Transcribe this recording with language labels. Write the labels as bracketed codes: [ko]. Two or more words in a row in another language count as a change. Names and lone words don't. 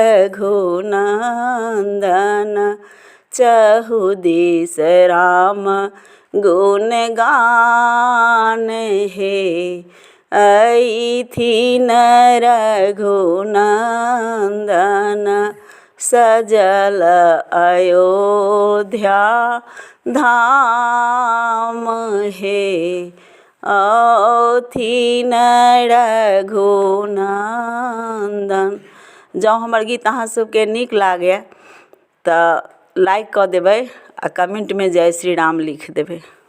[mai] रघुनंदन, चहु दिस राम गुण गान हे, आई थी नर रघुनंदन, सजल अयोध्या धाम हे, औ थी नर रघुनंदन। जँ हमर गीत अहाँ सबके नीक लागे तो लाइक कर देबै आ कमेंट में जय श्री राम लिख देबै।